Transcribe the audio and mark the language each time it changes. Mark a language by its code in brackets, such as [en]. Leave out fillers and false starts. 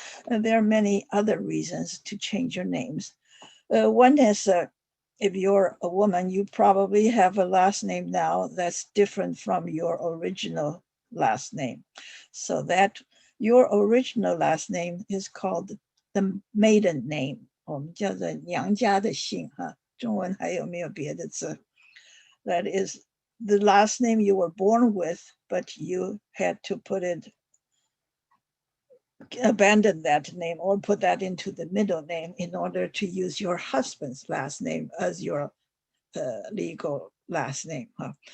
[en] And there are many other reasons to change your names. One is if you're a woman, you probably have a last name now that's different from your original last name. So that your original last name is called the maiden name. [zh] 我们叫做娘家的姓哈，中文还有没有别的字？ [en] That is the last name you were born with, but you had to abandon that name or put that into the middle name in order to use your husband's last name as your legal last name. Huh?